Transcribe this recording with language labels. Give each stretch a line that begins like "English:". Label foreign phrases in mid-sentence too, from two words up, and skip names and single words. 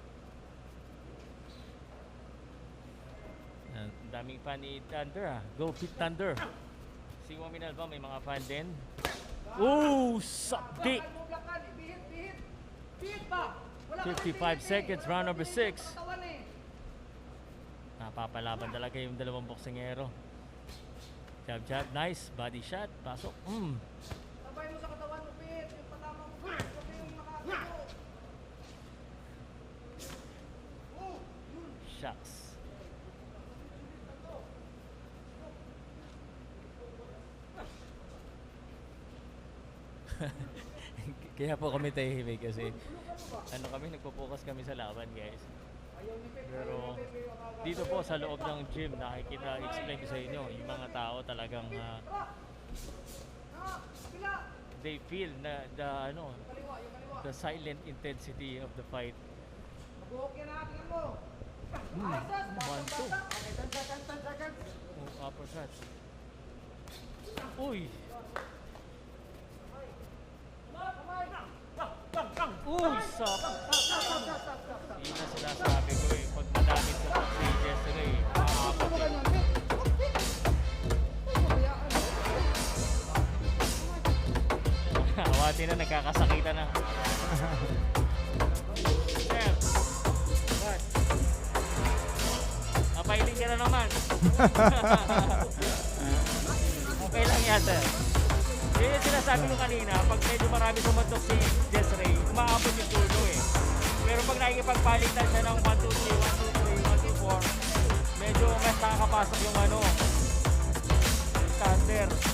Filipino: Ang daming fan ni Thunder. Go Pit Thunder. Si Waminal ba may mga fan din? Ooh, sakti.
English: 55 seconds, round number 6.
Filipino: Napapalaban talaga yung dalawang boksingero.
English: Jab, jab, nice. Body shot,
Filipino: pasok. Sabay mo sa katawan mo, Pit. Yung patama mo, Pit. Huwag yung nakakago. Shucks. Kaya po kami tahimik kasi ano kami, nagpo-focus kami sa laban, guys. Pero dito po sa loob ng gym, nakikita, explain ko sa inyo, yung mga tao talagang
English: they feel
Filipino: na
English: the silent intensity of the fight.
Filipino: Mabuhok yan ha, tingnan mo. 1-2. Uppercut. Uy! Uy, stop! Yun na sinasabi ko eh. Pag madamit sa si Jess Rhey, makakapot eh. Awati na, nagkakasakitan na. Sir, what? Mapailing ka na naman. Okay lang yan, sir. Yun yung sinasabi ko kanina, pag medyo marami sumatok si Jess Rhey, umaabot yung turno eh. Pero pag nakikipagpalitan siya ng 1, 2, 3, 1, 2, 3, 1, 2, 4, medyo mas nakakapasok yung thunder.